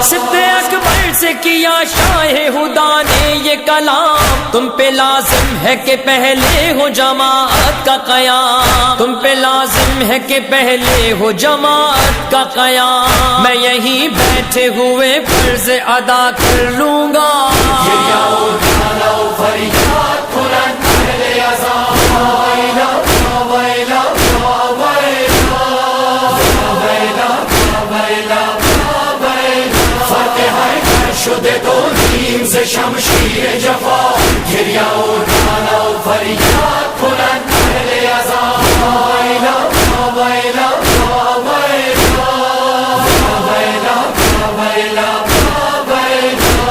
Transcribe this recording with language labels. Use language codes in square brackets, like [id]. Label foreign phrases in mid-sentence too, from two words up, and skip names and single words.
[ur] صدق اکبر سے کیا شاہ خدا نے یہ کلام تم پہ لازم ہے کہ پہلے ہو جماعت کا قیام تم پہ لازم ہے کہ پہلے ہو جماعت کا قیام میں یہیں بیٹھے ہوئے فرض ادا کر لوں گا [fa] گریہ و ناله و فریاد کنند اهل عزا ویلا ویلا ویلا ویلا ویلا ویلا فرق حیدر شده دو نیم ز شمشیر جفا گریه و ناله و فریاد کنند اهل عزا ویلا ویلا ویلا ویلا ویلا ویلا